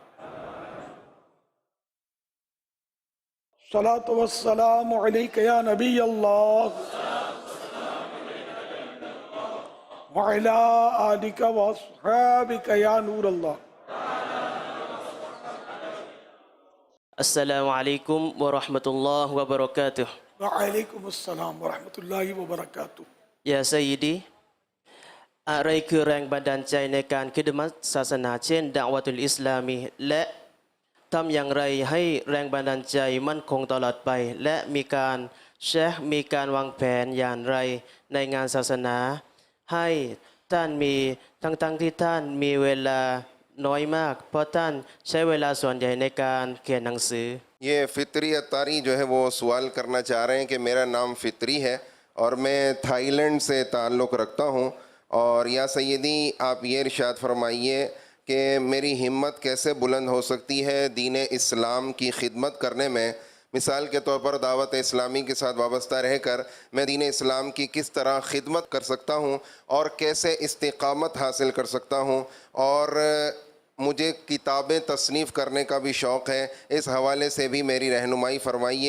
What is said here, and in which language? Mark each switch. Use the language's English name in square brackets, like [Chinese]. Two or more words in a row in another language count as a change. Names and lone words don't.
[Arabic] صلاۃ والسلام علیک یا نبی اللہ وعلی آلک واصحابک یا نور اللہ۔ السلام علیکم ورحمۃ اللہ وبرکاتہ۔ وعلیکم السلام ورحمۃ اللہ وبرکاتہ۔ يا سيدي [Thai] อะไรคือแรงบันดาลใจในการคิดมัตศาสนาเช่นดะวะตุลอิสลามีและทำอย่างไรให้แรงบันดาลใจมั่นคงตลอดไปและมีการมีการวางแผนอย่างไรในงานศาสนาให้ท่านมีทั้งที่ท่านมีเวลาน้อยมากเพราะท่านใช้เวลาส่วนใหญ่ในการเขียนหนังสือ [Urdu] یہ فطری اتاری جو ہے وہ سوال کرنا چاہ رہے ہیں کہ میرا نام فطری ہے اور میں تھائی لینڈ سے تعلق رکھتا ہوں، اور [Arabic] یا سیدی [Urdu] آپ یہ ارشاد فرمائیے کہ میری ہمت کیسے بلند ہو سکتی ہے دین اسلام کی خدمت کرنے میں، مثال کے طور پر دعوت اسلامی کے ساتھ وابستہ رہ کر میں دین اسلام کی کس طرح خدمت کر سکتا ہوں اور کیسے استقامت حاصل کر سکتا ہوں، اور مجھے کتابیں تصنیف کرنے کا بھی شوق ہے، اس حوالے سے بھی میری رہنمائی فرمائیے۔